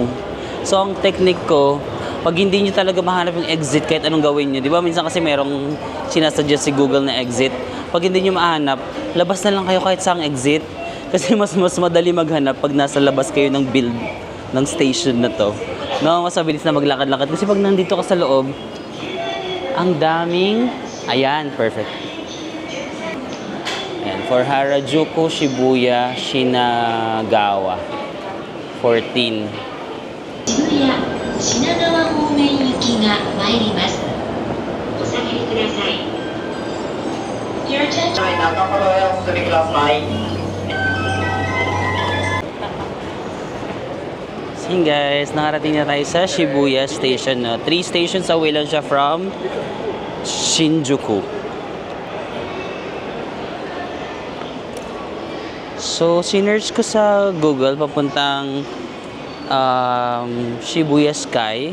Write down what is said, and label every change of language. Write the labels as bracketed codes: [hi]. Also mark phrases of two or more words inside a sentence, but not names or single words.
[tl] So ang technique ko, pag hindi nyo talaga mahanap yung exit kahit anong gawin nyo, di ba minsan kasi merong sinasuggest si Google na exit, pag hindi nyo mahanap, labas na lang kayo kahit saang exit. Kasi mas madali maghanap pag nasa labas kayo ng build ng station na to. No, mas mabilis na maglakad-lakad. Kasi pag nandito ka sa loob, ang daming... Ayan, perfect. Ayan, [en] for Harajuku, Shibuya, Shinagawa. 14. [ja] Shibuya, Shinagawa 方面行きが参ります。お下がりください。 [en] Your attention. [ja] 中村へお進みください。 [tl] So guys, nakarating na tayo sa Shibuya Station. No? 3 [en] stations away [tl] lang siya from Shinjuku. So, sinearch ko sa Google papuntang Shibuya Sky.